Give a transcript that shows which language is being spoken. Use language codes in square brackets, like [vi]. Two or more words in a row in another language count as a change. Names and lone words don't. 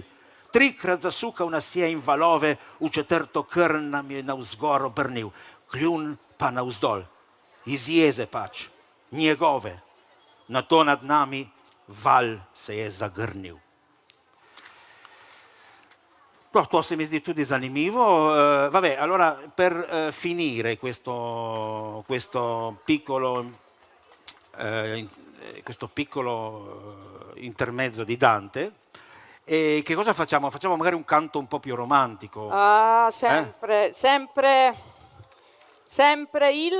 [sl] 3krat zasukal nas je in valove v 4. krn nam je navzgor obrnil, kljun pa navzdol, iz jeze pač, njegove. Nato nad nami val se je zagrnil. To se mi zdi tudi zanimivo. [it] Vabbè, allora per finire questo piccolo intermezzo di Dante, che cosa facciamo? Facciamo magari un canto un po' più romantico. Ah, sempre il...